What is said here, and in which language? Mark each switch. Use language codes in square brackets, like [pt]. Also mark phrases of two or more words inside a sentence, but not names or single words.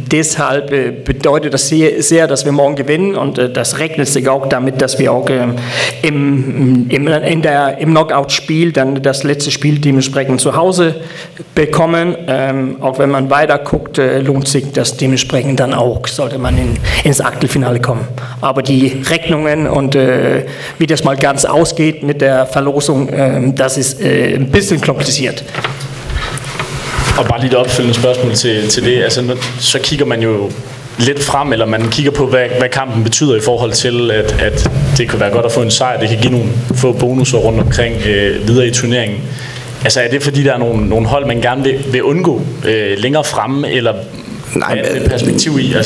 [de] Deshalb bedeutet das sehr, dass wir morgen gewinnen und das rechnet sich auch damit, dass wir auch im Knockout-Spiel dann Wochenende das letzte Spiel dementsprechend zu Hause bekommen. Auch wenn man weiter guckt, lohnt sich das dementsprechend dann auch, sollte man ins Achtelfinale kommen. Aber die Rechnungen und wie das mal ganz ausgeht mit der Verlosung, das ist ein bisschen kompliziert. [da] Og bare lige et opfølgende spørgsmål til det. Altså, så kigger man jo lidt frem, eller man kigger på, hvad kampen betyder i forhold til, at det kan være godt at få en sejr. Det kan give nogle få bonusser rundt omkring videre i turneringen. Altså, er det fordi, der er nogle hold, man gerne vil undgå længere fremme, eller er det et perspektiv i?